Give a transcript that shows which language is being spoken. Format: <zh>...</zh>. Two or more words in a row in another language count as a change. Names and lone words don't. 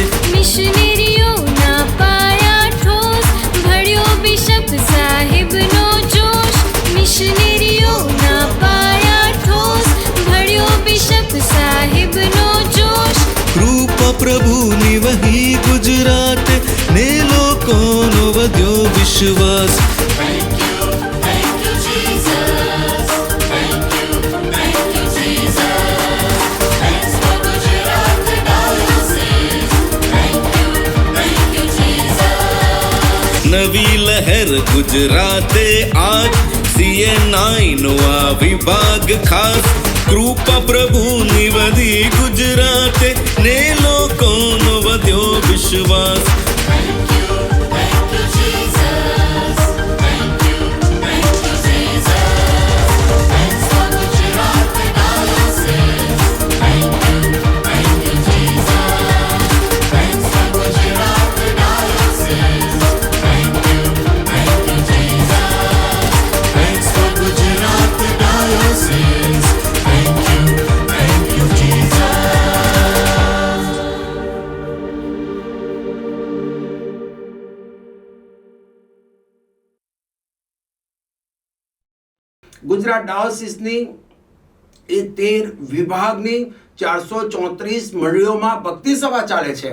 <gu>મિશનરીઓના પાયા ઠોસ, ભળ્યો બિશપ સાહેબનો જોશ. મિશનરીઓના પાયા ઠોસ, ભળ્યો બિશપ સાહેબનો જોશ. કૃપા પ્રભુની વહી ગુજરાતે, ને લોકોનો વધ્યો વિશ્વાસ.</gu> <en>Thank you, Jesus. Thank you, Jesus. Thanks for Gujarat Diocese. Thank you, Jesus.</en> <gu>નવી લહેર ગુજરાતે આજ, CNI નો આ વિભાગ ખાસ. કૃપા પ્રભુની વધી ગુજરાતે, ને લોકોનો વધ્યો વિશ્વાસ.</gu> <en>Thank you, Jesus. Thank you, Jesus. Thanks for Gujarat Diocese. Thank you, Jesus. Thanks for Gujarat Diocese. Thank you, Jesus. Thanks for Gujarat Diocese. Thank you, Jesus.</en> <gu>ગુજરાત ડાયોસિસની એ 13 વિભાગની 434 મંડળીઓમાં ભક્તિ સભા ચાલે છે.</gu>